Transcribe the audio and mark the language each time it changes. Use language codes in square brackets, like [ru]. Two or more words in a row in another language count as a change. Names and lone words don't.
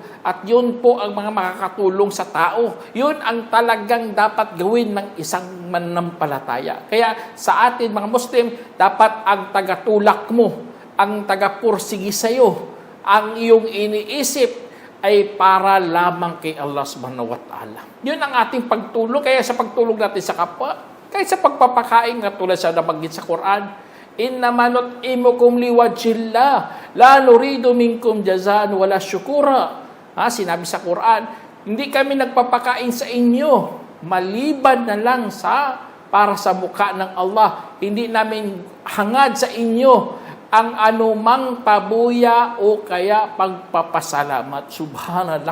[tl] At yun po ang mga makakatulong sa tao. Yun ang talagang dapat gawin ng isang mananampalataya. Kaya sa atin mga Muslim, dapat ang tagatulak mo, ang tagapursigi sa iyo, ang iyong iniisip ay para lamang kay Allah [ar] سبحانه وتعالى. [tl] Yun ang ating pagtulong. Kaya sa pagtulong natin sa kapwa, kaya sa pagpapakain, katulad sa nabanggit sa Quran, [ar] إنما نطعمكم لوجه الله لا نريد منكم جزاء ولا شكورا. [tl] Sinabi sa Quran, hindi kami nagpapakain sa inyo maliban na lang para sa mukha ng Allah. Hindi namin hangad sa inyo ang anumang pabuya o kaya pagpapasalamat. [ar] سبحان الله.